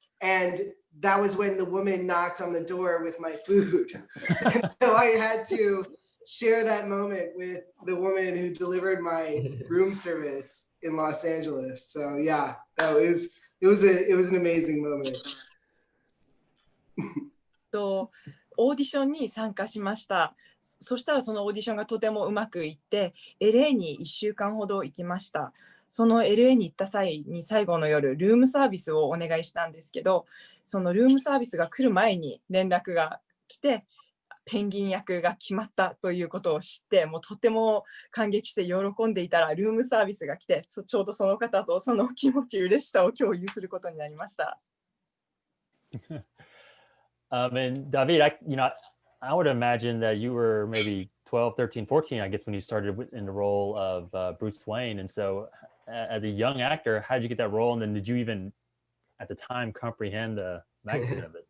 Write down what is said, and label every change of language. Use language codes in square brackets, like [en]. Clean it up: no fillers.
[en] And that was when the woman knocked on the door with my food. So I had to share that moment with the woman who delivered my room service in Los Angeles. So yeah, it was an amazing moment. [ja] オーディションに参加しました。そしたらそのオーディションがとてもうまくいって、LA に1週間ほど行きました。その LA に行った際に最後の夜、ルームサービスをお願いしたんですけど、そのルームサービスが来る前に連絡が来て、ペンギン役が決まったということを知って、もうとても感激して喜んでいたら、ルームサービスが来て、ちょうどその方とその気持ち、嬉しさを共有することになりました。 [en] And David, I would imagine that you were maybe 12, 13, 14, I guess, when you started in the role of Bruce Wayne. And so as a young actor, how did you get that role? And then did you even, at the time, comprehend the magnitude of it?